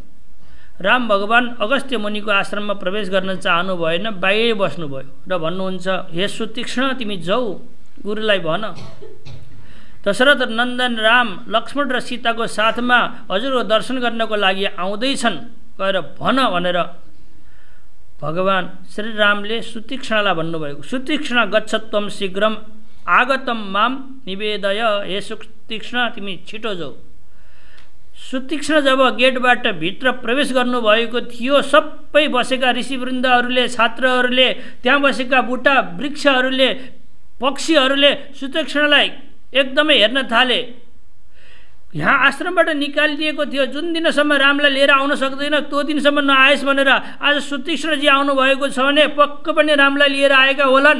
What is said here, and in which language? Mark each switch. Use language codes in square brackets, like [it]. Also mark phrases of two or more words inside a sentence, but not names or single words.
[ne] राम भगवान अगस्त्य मुनिको आश्रममा प्रवेश गर्न चाहनु भएन, बाहिरै बस्नुभयो र भन्नुहुन्छ, हे सुतीक्ष्ण तिमी जाऊ, गुरुलाई भन। दशरथ नन्दन राम लक्ष्मण र सीताको साथमा हजुरको दर्शन गर्नको लागि आउँदैछन्, गएर भन भनेर भगवान श्रीरामले सुतीक्ष्णलाई भन्नुभएको। [sa] सुतीक्ष्ण गच्छत्वम शीघ्रम आगतम माम निवेदय, [ne] हे सुतीक्ष्ण तिमी छिटो जाऊ। सुतीक्ष्ण जब गेटबाट भित्र प्रवेश गर्नुभएको थियो, सबै बसेका ऋषिवृन्दहरूले, छात्रहरूले, त्यहाँ बसेका बुटा वृक्षहरूले, पक्षीहरूले सुतीक्ष्णलाई एकदमै हेर्न थाले। यहाँ आश्रमबाट निकालिदिएको थियो, जुन दिनसम्म रामलाई लिएर आउन सक्दैन त्यो दिनसम्म नआएस् भनेर आज सुतीक्ष्णजी आउनुभएको छ भने पक्क पनि रामलाई लिएर आएका होलान्।